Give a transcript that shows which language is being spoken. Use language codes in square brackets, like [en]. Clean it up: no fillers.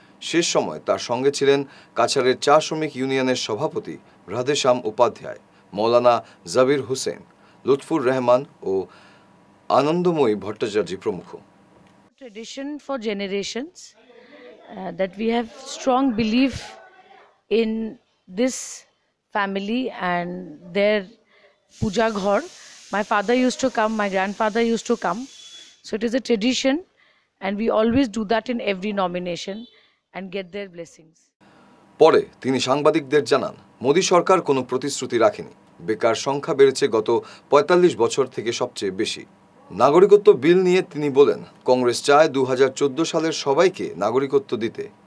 [bn] শেষ সময় তার সঙ্গে ছিলেন কাছাড়ের চা শ্রমিক ইউনিয়নের সভাপতি রাধেশ্যাম উপাধ্যায়, মৌলানা জাবির হোসেন, লুৎফুর রহমান ও আনন্দময়ী ভট্টাচার্য প্রমুখ। [en] Tradition for generations that we have strong belief in this family and their puja ghar. My father used to come, my grandfather used to come, so it is a tradition and we always do that in every nomination and get their blessings. [bn] পরে তিনি সাংবাদিকদের জানান, মোদী সরকার কোনো প্রতিশ্রুতি রাখেনি। বেকার সংখ্যা বেড়েছে গত ৪৫ বছর থেকে সবচেয়ে বেশি। নাগরিকত্ব বিল নিয়ে তিনি বলেন, কংগ্রেস চায় ২০১৪ সালের সবাইকে নাগরিকত্ব দিতে।